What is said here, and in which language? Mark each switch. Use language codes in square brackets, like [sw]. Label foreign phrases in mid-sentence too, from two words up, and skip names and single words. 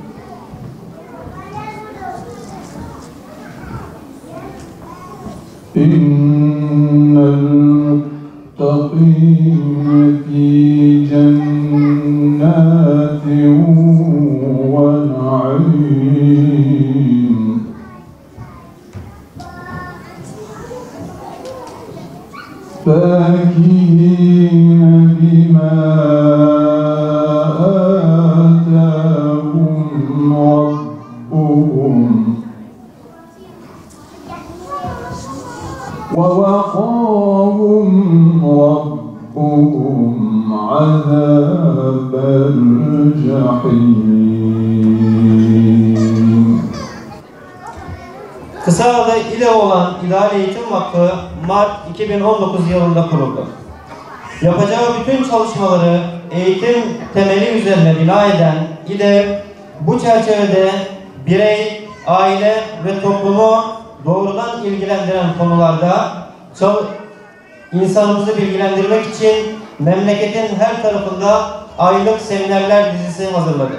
[ar] إن المتقين في جنات ونعيم. فاكهين بما آتاهم ربهم ووقاهم ربهم عذاب الجحيم. [tr] Kısa adı İLE olan İlahiyat Eğitim Vakfı Mart 2019 yılında kuruldu. Yapacağı bütün çalışmaları eğitim temeli üzerine bina eden İLE, bu çerçevede birey, aile ve toplumu doğrudan ilgilendiren konularda insanımızı bilgilendirmek için memleketin her tarafında aylık seminerler dizisi hazırladı.